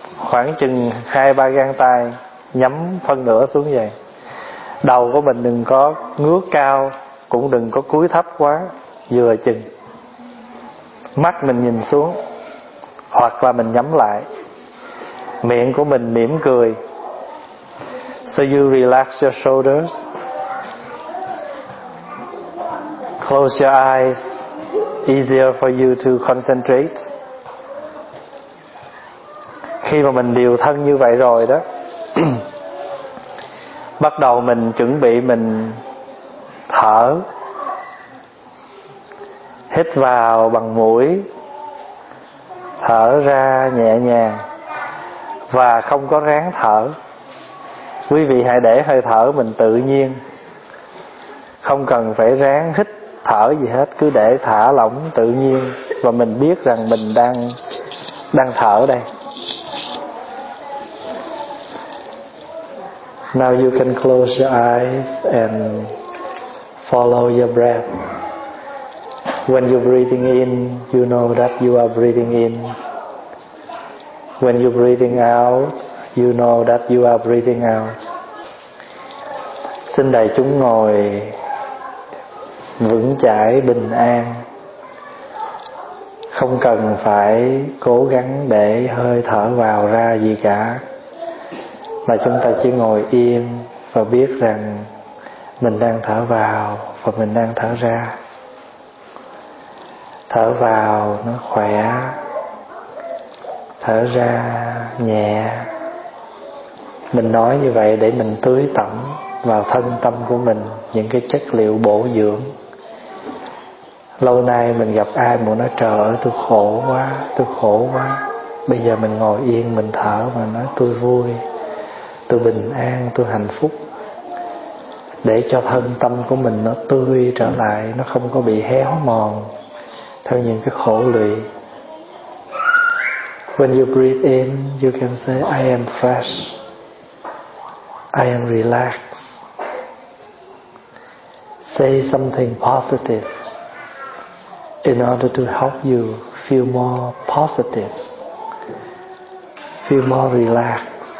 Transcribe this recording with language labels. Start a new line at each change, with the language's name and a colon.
Vietnamese: khoảng chừng 2-3 gang tay, nhắm phân nửa xuống vậy. Đầu của mình đừng có ngước cao, cũng đừng có cúi thấp quá, vừa chừng. Mắt mình nhìn xuống hoặc là mình nhắm lại. Miệng của mình mỉm cười.
English: So you relax your shoulders, close your eyes, easier for you to concentrate.
Vietnamese: Khi mà mình điều thân như vậy rồi đó, bắt đầu mình chuẩn bị mình thở. Hít vào bằng mũi, thở ra nhẹ nhàng và không có ráng thở. Quý vị hãy để hơi thở mình tự nhiên, không cần phải ráng hít thở gì hết, cứ để thả lỏng tự nhiên và mình biết rằng mình đang thở đây.
English: Now you can close your eyes and follow your breath. When you're breathing in, you know that you are breathing in. When you're breathing out, you know that you are breathing out.
Vietnamese: Xin đại chúng ngồi vững chãi bình an, không cần phải cố gắng để hơi thở vào ra gì cả, mà chúng ta chỉ ngồi im và biết rằng mình đang thở vào và mình đang thở ra. Thở vào nó khỏe, thở ra nhẹ. Mình nói như vậy để mình tưới tẩm vào thân tâm của mình những cái chất liệu bổ dưỡng. Lâu nay mình gặp ai mà nói trời ơi tôi khổ quá, tôi khổ quá. Bây giờ mình ngồi yên mình thở và nói tôi vui, tôi bình an, tôi hạnh phúc. Để cho thân tâm của mình nó tươi trở lại, nó không có bị héo mòn theo những cái khổ lụy.
English: When you breathe in, you can say I am fresh, I am relaxed. Say something positive in order to help you feel more positive, feel more relaxed.